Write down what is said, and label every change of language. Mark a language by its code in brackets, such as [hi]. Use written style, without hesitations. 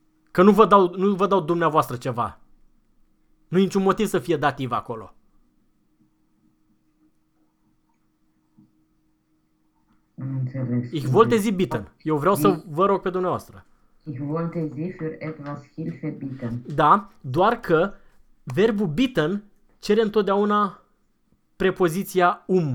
[ro] Că nu vă dau, nu vă dau dumneavoastră ceva. Nu e niciun motiv să fie dativ acolo. Înțeles. [de] Ich wollte Sie bitten. [ro] Eu vreau să vă rog pe dumneavoastră. [de] Ich wollte Sie für etwas Hilfe bitten. [ro] Da, doar că verbul bitten cere întotdeauna prepoziția um.